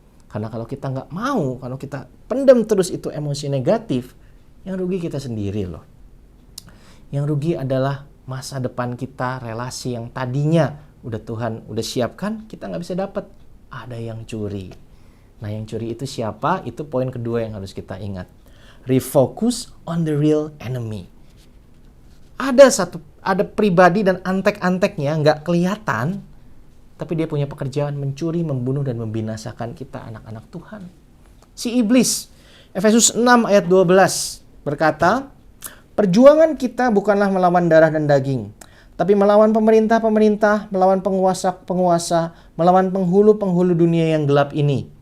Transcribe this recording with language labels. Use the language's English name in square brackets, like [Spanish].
[Indonesian] Karena kalau kita nggak mau, kalau kita pendam terus itu emosi negatif, yang rugi kita sendiri loh. Yang rugi adalah masa depan kita, relasi yang tadinya Tuhan udah siapkan, kita nggak bisa dapat. Ada yang curi. Nah, yang curi itu siapa? Itu poin kedua yang harus kita ingat. [English] Refocus on the real enemy. [Indonesian] Ada pribadi dan antek-anteknya nggak kelihatan, tapi dia punya pekerjaan mencuri, membunuh, dan membinasakan kita anak-anak Tuhan. Si iblis. Efesus 6 ayat 12 berkata, perjuangan kita bukanlah melawan darah dan daging, tapi melawan pemerintah-pemerintah, melawan penguasa-penguasa, melawan penghulu-penghulu dunia yang gelap ini.